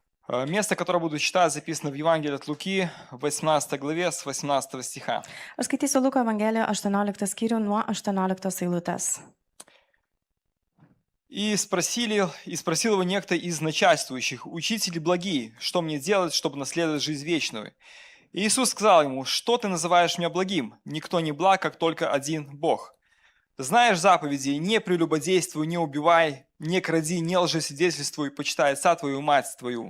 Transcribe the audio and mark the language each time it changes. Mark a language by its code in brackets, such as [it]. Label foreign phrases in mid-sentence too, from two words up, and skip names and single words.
[ru] Место, которое буду читать, записано в Евангелии от Луки, в 18 главе, с 18 стиха. [lt] Aš skaitysiu Luko Evangeliją 18 skyrių nuo 18 eilutės. [ru] И спросил его некто из начальствующих: «Учители благие, что мне делать, чтобы наследовать жизнь вечную?» И Иисус сказал ему: «Что ты называешь меня благим? Никто не благ, как только один Бог. Знаешь заповеди: не прелюбодействуй, не убивай, не кради, не лжесвидетельствуй, почитай отца твою и мать твою».